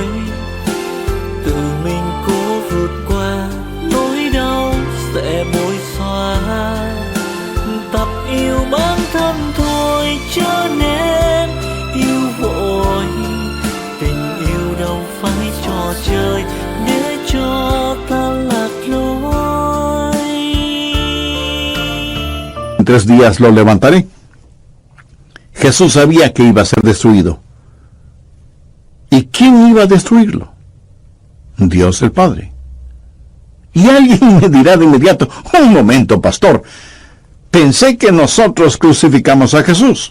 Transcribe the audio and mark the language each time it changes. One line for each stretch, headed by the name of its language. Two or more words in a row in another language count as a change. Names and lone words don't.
Vietnamese: Tự mình cố vượt qua nỗi đau sẽ bối xóa. Tập yêu bản thân thôi chớ nên yêu vội. Tình yêu đâu phải trò chơi để cho ta lạc lối.
Spanish: En 3 días lo levantaré. Jesús sabía que iba a ser destruido. ¿Y quién iba a destruirlo? Dios el Padre. Y alguien me dirá de inmediato: un momento, pastor, pensé que nosotros crucificamos a Jesús.